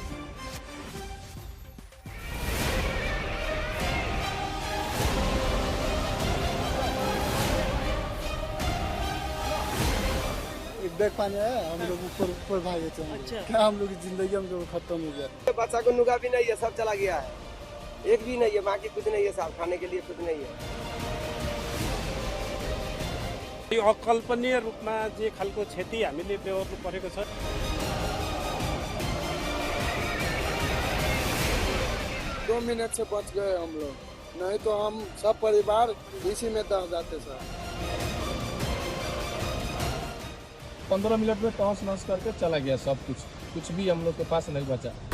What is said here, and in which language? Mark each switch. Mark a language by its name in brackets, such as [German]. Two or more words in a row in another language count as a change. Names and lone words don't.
[Hindi] बैग पानी आया, हम लोग ऊपर भागे थे। अच्छा। क्या हम लोग की जिंदगी हम लोग खत्म हो गया। बच्चा को नुगा भी नहीं है, सब चला गया है। एक भी नहीं है, बाकी कुछ नहीं है, साहब खाने के लिए कुछ नहीं है। [Nepali] यो अकल्पनीय रूपमा जे खालको क्षति हामीले बेहोर्नु परेको छ। [Hindi] दो मिनट से बच गए हम लोग, नहीं तो हम सब परिवार इसी में दह जाते सर। 15 मिनट में तहस नहस करके चला गया सब कुछ भी हम लोग के पास नहीं बचा।